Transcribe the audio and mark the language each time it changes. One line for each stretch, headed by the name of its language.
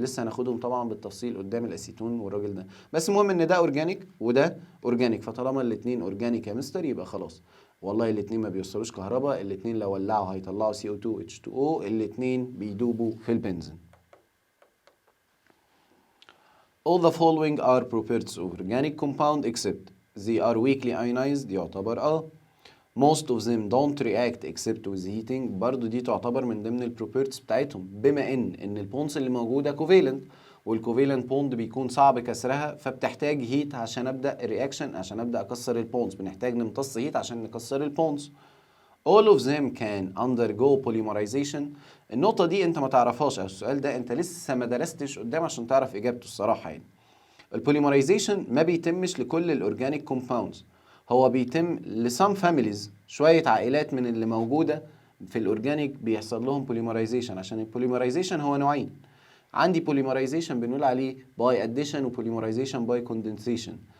Arabic: لسه هناخدهم طبعا بالتفصيل قدام الاسيتون والراجل ده، بس المهم ان ده اورجانيك وده اورجانيك. فطالما الاثنين اورجانيك يا مستر يبقى خلاص، والله الاثنين ما بيوصلوش كهرباء، الاثنين لو ولعوا هيطلعوا CO2 H2O، الاثنين بيدوبوا في البنزين.
English: All the following are properties of organic compound except they are weakly ionized. يعتبر most of them don't react except with heating.
Arabic: برضو دي تعتبر من ضمن البروبرتيز بتاعتهم، بما ان البونز اللي موجوده كوفيلنت، والكوفيلنت بوند بيكون صعب كسرها، فبتحتاج هيت عشان ابدا الرياكشن، عشان ابدا اكسر البونز بنحتاج نمتص هيت عشان نكسر البونز.
English: all of them can undergo polymerization.
Arabic: النقطة دي انت ما تعرفهاش، او السؤال ده انت لسه ما درستش قدام عشان تعرف اجابته الصراحة. يعني البوليمرايزيشن ما بيتمش لكل الاورجانيك كومباوندز، هو بيتم لسام فاميليز، شوية عائلات من اللي موجودة في الاورجانيك بيحصل لهم بوليمرايزيشن. عشان البوليمرايزيشن هو نوعين، عندي بوليمرايزيشن بنقول عليه باي اديشن وبوليمرايزيشن باي كوندنسيشن.